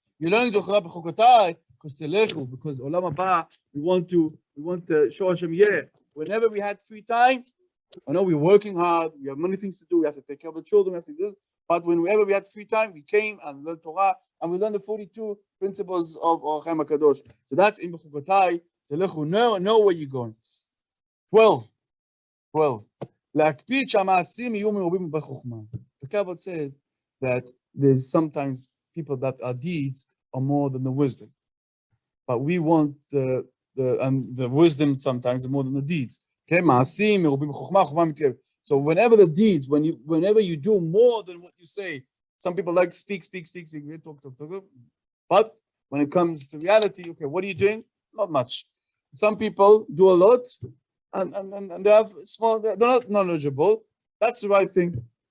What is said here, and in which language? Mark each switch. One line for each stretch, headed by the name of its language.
English: You're learning Torah בחקותי because Olam Haba, we want to show Hashem, whenever we had free time, I know we're working hard, we have many things to do, we have to take care of the children, we have to do this, but whenever we had free time, we came and learned Torah, and we learned the 42 principles of Chaim HaKadosh. So that's in
Hebrew: בחקותי תלכו,
English: know where you're going. 12.
Hebrew: להקפיד שהמעשים יהיו מרובים בחוכמה.
English: The Kabbalah says that there's sometimes people that our deeds are more than the wisdom, but we want the wisdom sometimes more than the deeds. Okay,
Hebrew: מעשים מרובים בחוכמה, חוכמה מתקרב.
English: So whenever you do more than what you say, some people like speak, talk. But when it comes to reality, okay, what are you doing? Not much. Some people do a lot, and they have small, they're not knowledgeable. That's the right thing.